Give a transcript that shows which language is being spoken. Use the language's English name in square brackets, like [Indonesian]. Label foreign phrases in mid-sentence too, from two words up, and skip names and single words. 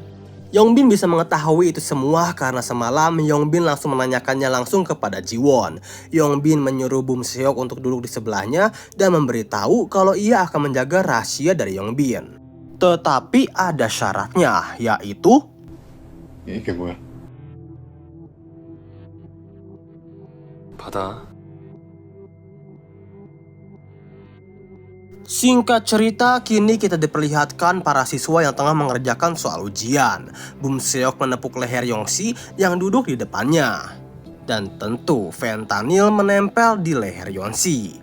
[Indonesian] Yongbin bisa mengetahui itu semua karena semalam Yongbin langsung menanyakannya langsung kepada Jiwon. Yongbin menyuruh Bum Seok untuk duduk di sebelahnya dan memberitahu kalau ia akan menjaga rahasia dari Yongbin. Tetapi ada syaratnya, yaitu [Korean] 이게 뭐야? 받아. [Indonesian] Singkat cerita, kini kita diperlihatkan para siswa yang tengah mengerjakan soal ujian. Bum Seok menepuk leher Yongsi yang duduk di depannya. Dan tentu fentanyl menempel di leher Yongsi.